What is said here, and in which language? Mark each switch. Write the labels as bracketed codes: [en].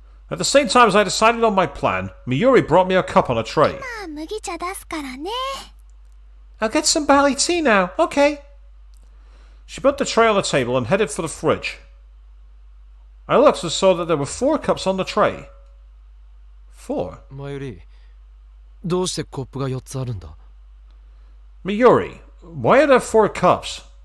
[en] At the same time as I decided on my plan, Miyuri brought me a cup on a tray. [ja] まあ麦茶出すからね。 [en] I'll get some barley tea now, okay. She put the tray on the table and headed for the fridge. I looked and saw that there were 4 cups on the tray. 4? [ja] 前より、どうしてコップが4つあるんだ？ [en] Miyuri, why are there 4 cups?